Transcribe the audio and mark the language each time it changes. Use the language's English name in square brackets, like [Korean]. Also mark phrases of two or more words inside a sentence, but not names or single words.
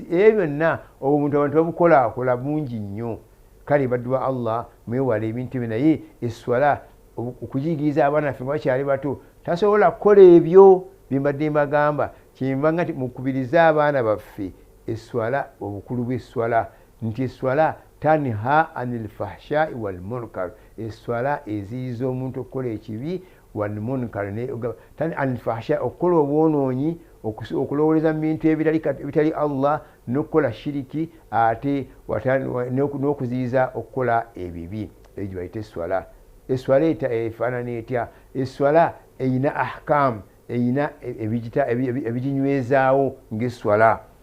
[Ganda] Ebyo byonna omuntu abantu babukolakola bungi nnyo. Kale baddu ba Allah mwewala ebintu ebyo, naye esswala okuyigiriza abaana ffe nga bakyali bato tasobola kukola ebyo bye mbadde mbagamba. Kyemba nga mukubirize abaana baffe esswala, obukulu bw'esswala nti esswala [Arabic] تنهى عن الفحشاء والمنكر. [Ganda] Esswala eziyiza omuntu okukola ekibi, [Arabic] والمنكر عن الفحشاء [Ganda] okukola obwonoonyi, okulowooleza mu bintu ebitali Allah, n'okukola shiriki, ate n'okuziyiza okukola ebibi. Ebyo bayita esswala. Esswala efaanana etya? Esswala eyina ahkam, eyina ebiginywezaawo ng'esswala.